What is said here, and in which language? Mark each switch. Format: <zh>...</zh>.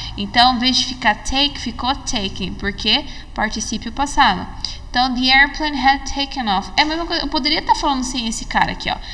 <pt>Então, em vez de ficar take, ficou taken, porque particípio passado. Então,</pt> <en>the airplane had taken off.</en> <pt>É a mesma coisa, eu poderia estar falando sem esse cara aqui, ó.</pt>